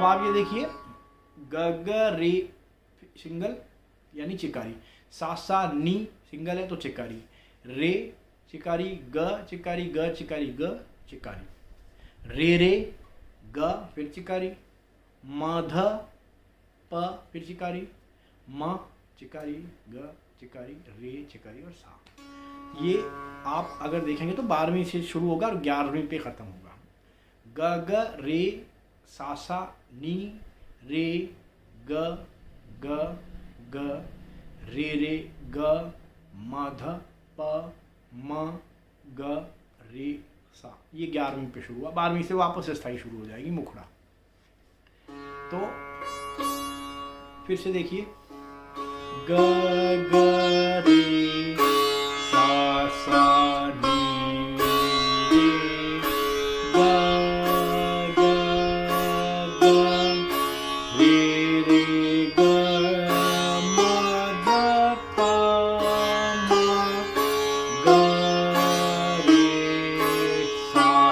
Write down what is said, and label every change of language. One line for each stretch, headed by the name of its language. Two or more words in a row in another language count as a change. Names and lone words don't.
Hindi: आगे देखिए, ग ग रे सिंगल यानी चिकारी, सा सा नी सिंगल है तो चिकारी, रे चिकारी, ग चिकारी, ग चिकारी, ग चिकारी, रे रे ग फिर चिकारी, म ध प फिर चिकारी, म चिकारी, ग चिकारी, रे चिकारी और सा। ये आप अगर देखेंगे तो 12वीं से शुरू होगा और 11वीं पे ख़त्म होगा। ग ग रे सा सा नी रे ग ग ग रे ग म ध प म ग रे सा। ये 11वीं पे शुरू हुआ, 12वीं से वापस स्थाई शुरू हो जाएगी मुखड़ा। तो फिर से देखिए, ग ग रे सा सा नी रे ग ग ग रे रे ग म ध प म ग रे सा।